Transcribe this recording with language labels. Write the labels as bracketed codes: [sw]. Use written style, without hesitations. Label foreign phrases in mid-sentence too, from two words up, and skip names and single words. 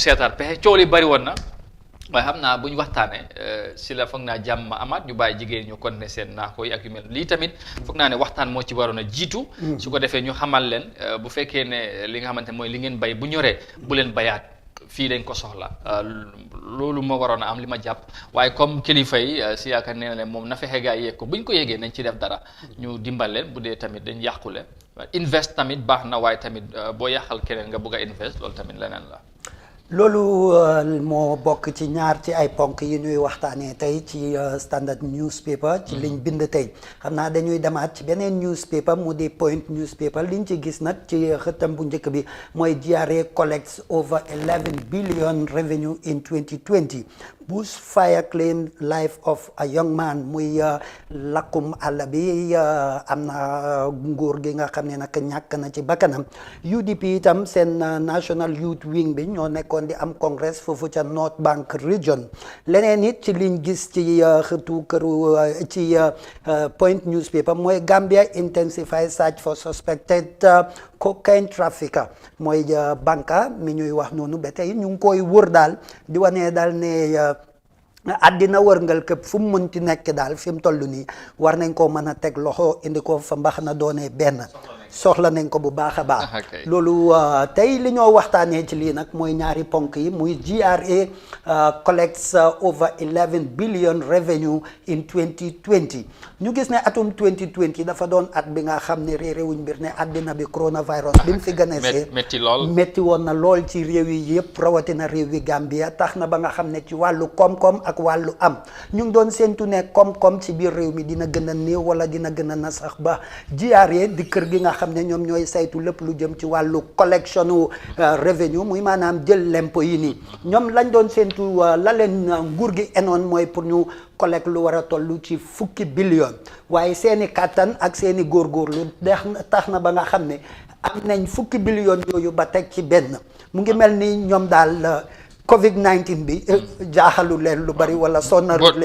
[wo] seetaat pexe coow li bari woon na waaye xam naa bu ñu waxtaanee si la foog naa jàmm amaat ñu bàyyi jigéen ñu kon ne seen naa ko yi ak yu mel lii tamit foog naa ne waxtaan moo ci waroon a jiitu su ko defee ñu xamal leen bu fekkee ne li nga xamante mooy li ngeen bay bu ñoree bu leen bayaat fii dañ ko soxla loolu moo waroon a am li ma jàpp waaye comme kilifa yi si yaakaar nee na leen moom na fexe gaa yeeg ko bu ñu ko yégee nañ ci def dara ñu dimbal leen bu dee tamit dañ yàqule invest tamit baax na waaye tamit boo yàqal keneen nga bugg a invest loolu tamit leneen la loolu moo bokk ci ñaar ci ay ponk yi ñuy waxtaanee tey ci standard newspaper ci liñ bind tey xam naa dañuy demaat ci beneen newspaper mu di point newspaper liñ ci gis nag ci xëttam bu njëkk bi mooy [en] GRA collects over 11 billion revenue in 2020 bushfire claimed life of a young [wo] man muy lakkum àll bi am na nguur gi nga xam ne nag ñàkk na ci bakkanam UDP itam seen National Youth Wing bi ñoo nekkoon di am congrès foofu ca North Bank Region leneen it ci liñ gis ci xëtu këru ci Point newspaper mooy [en] Gambia intensify search for suspected cocaine trafficker [wo] mooy banka mi ñuy wax noonu ba tey ñu ngi koy wër daal di wane daal ne àddina wërngal këpp fu mu mënti nekk daal fi mu toll nii war nañ koo mën a teg loxo indi ko fa mbax na doonee benn soxla nañ ko bu baax a baax loolu tey li ñoo waxtaanee ci lii nag mooy ñaari ponk yi muy [en] GRA collects over 11 billion revenue in 2020 [wo] ñu gis ne atum 2020 dafa doon at bi nga xam ne réewuñ mbir ne àddina bi coronavirus bi mu fi gënesee métti woon na lool ci réew yi yëpp rawatina réew yi Gambia tax na ba nga xam ne ci wàllu koom-koom ak wàllu am ñu ngi doon séentu ne koom-koom ci biir réew mi dina gën a néew wala dina gën a nasax ba GRA di kër gi nga xam ne ñoom ñooy saytu lépp lu jëm ci wàllu [en] collection revenue [wo] muy maanaam jël lempo yi nii ñoom lañ doon séentu la leen nguur gi enoon mooy pour ñu collecte lu war a toll ci 10 billion waaye seeni kàttan ak seeni góorgóorlu tax na ba nga xam ne am nañ 10 billion yooyu ba teg ci benn mu ngi mel ni ñoom daal Covid-19 bi jaaxalu leen lu bari wala sonnalu leen